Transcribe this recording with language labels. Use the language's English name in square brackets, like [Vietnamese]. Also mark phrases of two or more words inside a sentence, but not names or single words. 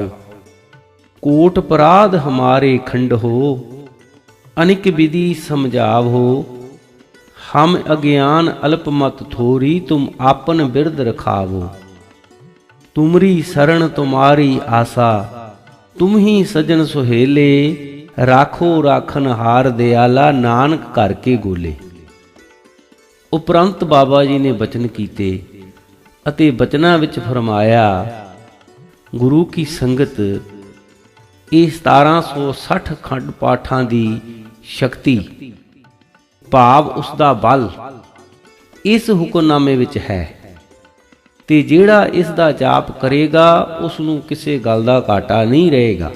[Punjabi] ਕੋਟ ਅਪਰਾਧ ਹਮਾਰੇ ਖੰਡ ਹੋ, ਅਨਿਕ ਵਿਧਿ ਸਮਝਾਵ ਹੋ, ਹਮ ਅਗਿਆਨ ਅਲਪਮਤ ਥੋਰੀ ਤੁਮ ਆਪਨ ਬਿਰਦ ਰਖਾਵੋ। ਤੁਮਰੀ ਸਰਣ ਤੁਮ੍ਹਾਰੀ ਆਸਾ, ਤੁਮ ਹੀ ਸਜਨ ਸੁਹੇਲੇ, ਰਾਖੋ ਰਾਖਨ ਹਾਰ ਦਇਆਲਾ ਨਾਨਕ ਕਰ ਕੇ ਗੋਲੇ। ਉਪਰੰਤ ਬਾਬਾ ਜੀ ਨੇ ਬਚਨ ਕੀਤੇ ਅਤੇ ਬਚਨਾ ਵਿਚ ਫਰਮਾਇਆ, ਗੁਰੂ ਕੀ ਸੰਗਤ ਯੇ 1760 ਖੰਡ ਪਾਠਾਂ ਦੀ ਸ਼ਕਤੀ ਭਾਵ ਉਸਕਾ ਬਲ ਇਸ ਹੁਕਮਨਾਮੇ ਵਿਚ ਹੈ ਤੇ ਜਿਹੜਾ ਇਸ ਦਾ ਜਾਪ ਕਰੇਗਾ ਉਸਨੂੰ ਕਿਸੀ ਗਲ ਦਾ ਘਾਟਾ ਨਹੀਂ ਰਹੇਗਾ।